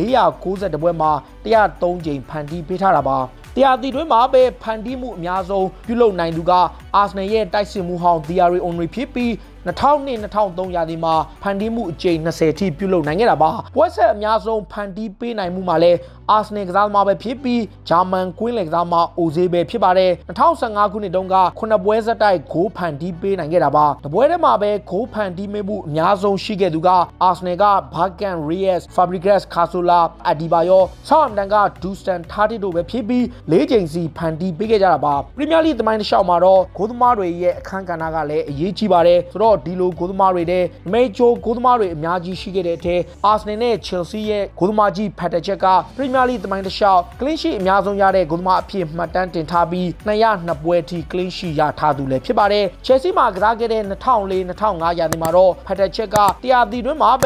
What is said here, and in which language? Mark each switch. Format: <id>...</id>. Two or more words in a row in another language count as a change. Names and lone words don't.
<my>490 ပွဲမှာ103 ကြိမ်ဖန်တီးပေးထားတာပါတရားတီတွင်းမှာပဲဖန်တီးမှုအများဆုံးပြုလုပ်နိုင်သူက Arsenal ရဲ့တိုက်စစ်မှုဟောင်း Thierry Henry ဖြစ်ပြီး2002-2003 ရာသီမှာဖန်တီးမှုအကြိမ်20ထိပြုလုပ်နိုင်ခဲ့တာပါပွဲဆက်အများဆုံးဖန်တီးပေးနိုင်မှုမှာလည်း Arsenal ကစားသမားပဲဖြစ်ပြီးဂျာမန်ကွင်းလယ်ကစားသမား Ozil ပဲဖြစ်ပါတယ်2015 ခုနှစ်တုန်းက9ပွဲဆက်တိုက်ဂိုးဖန်တီးပေးနိုင်ခဲ့တာပါတပွဲထဲမှာပဲဂိုးဖန်တီး ပေးမှုအများဆုံးရှိခဲ့သူက Arsenal က Bergkamp, Reyes, Fabregas, Cazorla, Adebayor, Southampton က Dunstan, Tadic တို့ပဲဖြစ်ပြီး4 ကြိမ်စီဖန်တီးပေးခဲ့ကြ တာပါ Premier League သမိုင်းတစ်လျှောက်မှာတော့ဂိုးသမားတွေရဲ့အခန်းကဏ္ဍကလည်းအရေးကြီးပါတယ်ဆိုတော့ဒီလိုဂိုးသမားတွေတဲ့မေဂျိုဂိုးသမားတွေအများကြီးရှိခဲ့တဲ့အထက် Arsenal နဲ့ Chelsea ရဲ့ဂိုးသမားကြီး Petr က Premier League သမိုင်းတစ်လျှောက်</my> <en>clean sheet</en> <my>အများဆုံးရတဲ့ဂိုးသမားအဖြစ်မှတ်တမ်းတင်ထားပြီး202 ပွဲထိ</my> <en>clean sheet</en> <my>ရထားသူလည်းဖြစ်ပါတယ် Chelsea မှာကစားခဲ့တဲ့2004-2005 ရာသီမှာတော့ Petr ကတရားတီတွင်းမှာပဲ</my>